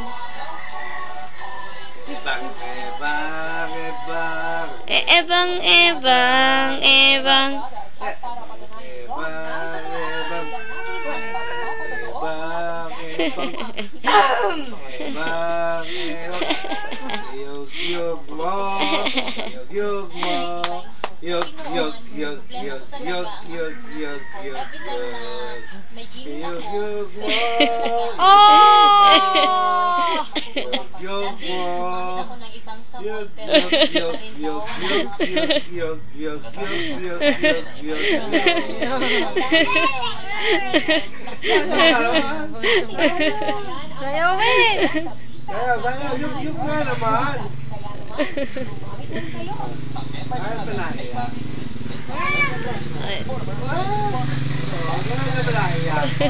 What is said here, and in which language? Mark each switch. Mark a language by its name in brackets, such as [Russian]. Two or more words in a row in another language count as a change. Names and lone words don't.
[Filipino] Ebang, ebang, ebang. Yug mo, yug mo, yug yug yug yug yug yug yug yug yug mo. Yug mo. Yug yug yug yug yug yug yug yug Sayawin! Sayaw, yug nga naman. Ay, palagi yan. Ay, palagi yan.